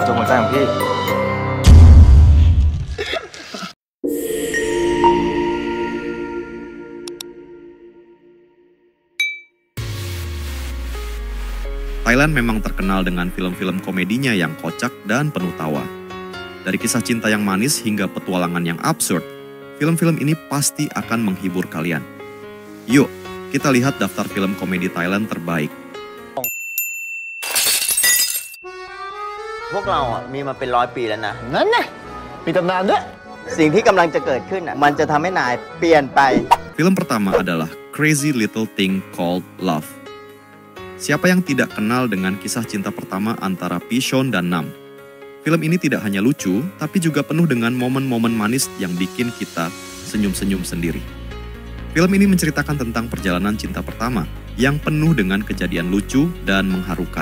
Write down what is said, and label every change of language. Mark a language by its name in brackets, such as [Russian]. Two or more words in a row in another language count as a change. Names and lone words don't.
[Thai] ใจของพี่ [Indonesian] Thailand memang terkenal dengan film-film komedinya yang kocak dan penuh tawa. Dari kisah cinta yang manis hingga petualangan yang absurd, film-film ini pasti akan menghibur kalian. Yuk, kita lihat daftar film komedi Thailand terbaik. [Thai] พวกเราอ่ะมีมาเป็น100 ปีแล้วนะ นั่นไงมีตำนานด้วย สิ่งที่กำลังจะเกิดขึ้นอ่ะมันจะทำให้นายเปลี่ยนไป [Indonesian] Film pertama adalah Crazy Little Thing Called Love. Siapa yang tidak kenal dengan kisah cinta pertama antara Pishon dan Nam? Film ini tidak hanya lucu, tapi juga penuh dengan momen-momen manis yang bikin kita senyum-senyum sendiri. Film ini menceritakan tentang perjalanan cinta pertama yang penuh dengan kejadian lucu dan mengharukan.